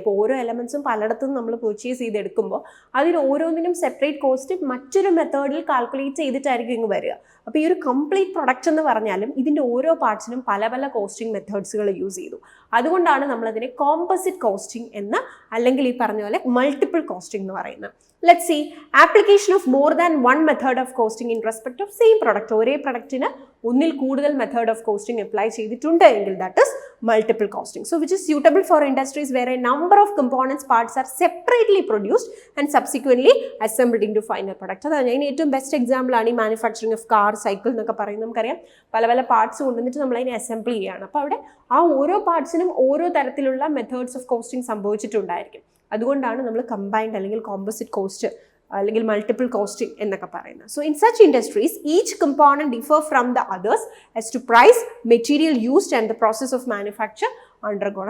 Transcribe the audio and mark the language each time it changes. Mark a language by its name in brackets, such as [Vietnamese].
[Malayalam] അപ്പോൾ ഓരോ എലമെൻസും പലയിടത്തും നമ്മൾ പർച്ചേസ് ചെയ്തെടുക്കുമ്പോൾ അതിന് ഓരോന്നിനും സെപ്പറേറ്റ് കോസ്റ്റ് മറ്റൊരു മെത്തേഡിൽ കാൽക്കുലേറ്റ് ചെയ്തിട്ടായിരിക്കും ഇങ്ങ് വരിക. അപ്പോൾ ഈ ഒരു കംപ്ലീറ്റ് പ്രൊഡക്റ്റ് എന്ന് പറഞ്ഞാലും ഇതിൻ്റെ ഓരോ പാർട്സിനും പല പല കോസ്റ്റിംഗ് മെത്തേഡ്സുകൾ യൂസ് ചെയ്തു. അതുകൊണ്ടാണ് നമ്മളതിനെ കോമ്പോസിറ്റ് കോസ്റ്റിംഗ് എന്ന്, അല്ലെങ്കിൽ ഈ പറഞ്ഞ പോലെ മൾട്ടിപ്പിൾ കോസ്റ്റിംഗ് എന്ന് പറയുന്നത്. [English] Let's see, application of more than one method of costing in respect of same product. [Malayalam] ഒരേ പ്രൊഡക്റ്റിന് ഒന്നിൽ കൂടുതൽ മെത്തേഡ് ഓഫ് കോസ്റ്റിംഗ് അപ്ലൈ ചെയ്തിട്ടുണ്ട് എങ്കിൽ [English] That is multiple costing. So which is suitable for industries where a number of components parts are separately produced and subsequently assembled into final product. [Malayalam] അതാണ് അതിന് ഏറ്റവും best example ആണ് ഈ manufacturing of car, cycle എന്നൊക്കെ പറയുന്നത്. നമുക്കറിയാം, പല പല പാർട്സ് കൊണ്ടുവന്നിട്ട് നമ്മൾ അതിനെ അസംബിൾ ചെയ്യുകയാണ്. അപ്പോൾ അവിടെ ആ ഓരോ പാർട്സിനും ഓരോ തരത്തിലുള്ള മെത്തേഡ്സ് ഓഫ് കോസ്റ്റിംഗ് സംഭവിച്ചിട്ടുണ്ടായിരിക്കും. അതുകൊണ്ടാണ് നമ്മൾ കമ്പൈൻഡ് അല്ലെങ്കിൽ കോമ്പോസിറ്റ് കോസ്റ്റ് അല്ലെങ്കിൽ മൾട്ടിപ്പിൾ കോസ്റ്റിംഗ് എന്നൊക്കെ പറയുന്നത്. [English] So in such industries each component differ from the others as to price, material used and the process of manufacture undergone.